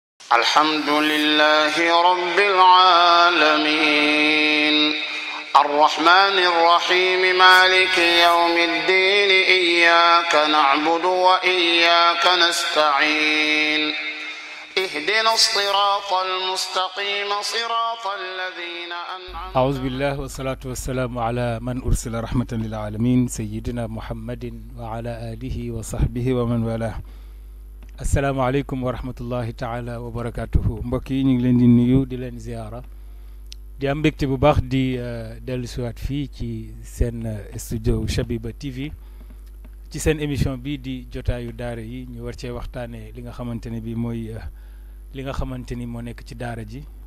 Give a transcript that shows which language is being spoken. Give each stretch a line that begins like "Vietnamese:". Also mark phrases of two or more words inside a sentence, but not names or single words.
Arabic: الحمد لله رب العالمين الرحمن الرحيم مالك يوم الدين إياك نعبد وإياك نستعين اهدنا الصراط المستقيم صراط الذين أنعمت أعوذ بالله والصلاة والسلام على من أرسل رحمة للعالمين سيدنا محمد وعلى آله وصحبه ومن والاه. السلام عليكم ورحمة الله تعالى وبركاته
Wolof: mbokk yi ñu ngi leen di nuyu di leen ziara di am mbégte bu baax di dellu siwaat fii ci seen studio Shabiba TV ci seen émission bi di jotaayu daara yi ñu war cee waxtaanee li nga xamante ne bi mooy li nga xamante ni moo nekk ci daara ji